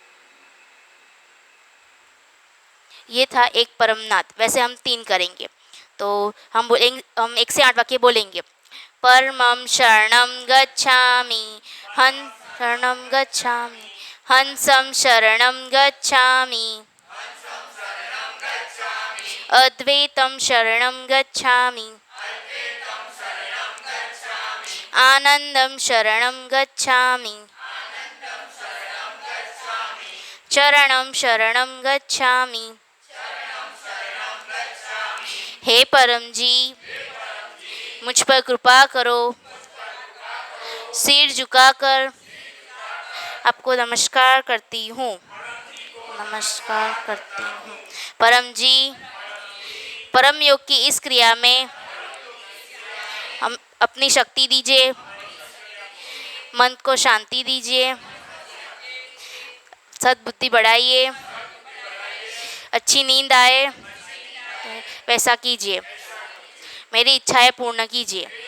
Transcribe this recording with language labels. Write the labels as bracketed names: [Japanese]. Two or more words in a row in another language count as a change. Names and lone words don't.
[Hindi] ये था एक परमनाथ, वैसे हम 3 करेंगे। तो हम 1 से 8 वाक्य बोलेंगे। [Pali] परमं शरणं गच्छामि, शरणं गच्छामि, हंसं शरणं गच्छामि, अद्वैतं शरणं गच्छामि, आनंदं शरणं गच्छामि, चरणं शरणं गच्छामि। [Hindi] हे परम जी, मुझ पर कृपा करो। सिर झुकाकर आपको नमस्कार करती हूँ, नमस्कार करती हूँ। परम जी, परम योग की इस क्रिया में हम अपनी शक्ति दीजिए, मन को शांति दीजिए, सद्बुद्धि बढ़ाइए, अच्छी नींद आए वैसा कीजिए, मेरी इच्छाएं पूर्ण कीजिए।